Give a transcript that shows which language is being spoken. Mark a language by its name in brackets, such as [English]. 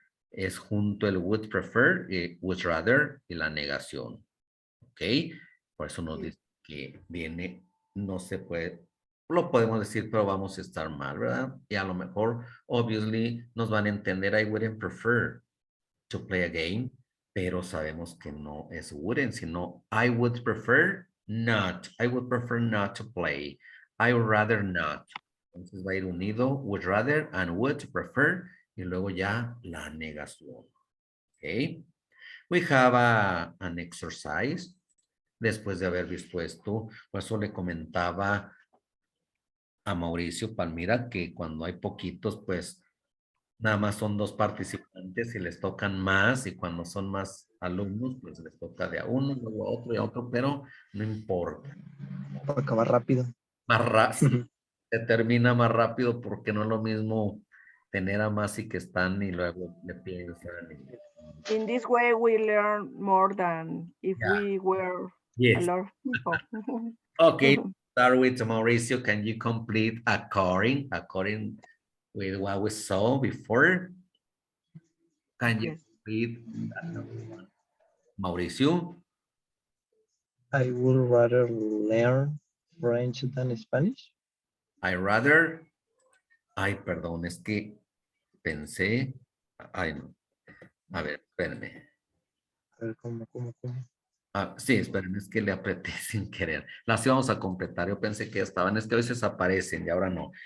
[Spanish] Es junto el would prefer y would rather y la negación. ¿Ok? Por eso nos dice que viene, no se puede, lo podemos decir, pero vamos a estar mal, ¿verdad? Y a lo mejor, [English] obviously, [Spanish] nos van a entender, [English] I wouldn't prefer to play a game, [Spanish] pero sabemos que no es wouldn't, sino [English] I would prefer not. I would prefer not to play. I would rather not. [Spanish] Entonces va a ir unido, [English] would rather and would prefer, [Spanish] y luego ya la negación. Okay. [English] We have an exercise. [Spanish] Después de haber visto esto, por eso le comentaba a Mauricio Palmira que cuando hay poquitos, pues nada más son 2 participantes y les tocan más, y cuando son más alumnos, pues les toca de a uno, luego a otro y a otro, pero no importa. Para acabar rápido. Más rápido, se termina más rápido porque no es lo mismo tener a más y que están y luego le piensan. [English] In this way, we learn more than if Yeah. we were a Yes. lot of people. Okay, start with Mauricio. Can you complete according with what we saw before? Can you Yes. complete that number one? Mauricio? I would rather learn French than Spanish. [Spanish] Ay, perdón, es que pensé, ay, no. A ver, espérenme. A ver, ¿cómo? Sí, espérenme, es que le apreté sin querer. Las íbamos a completar, yo pensé que estaban, es que a veces aparecen y ahora no.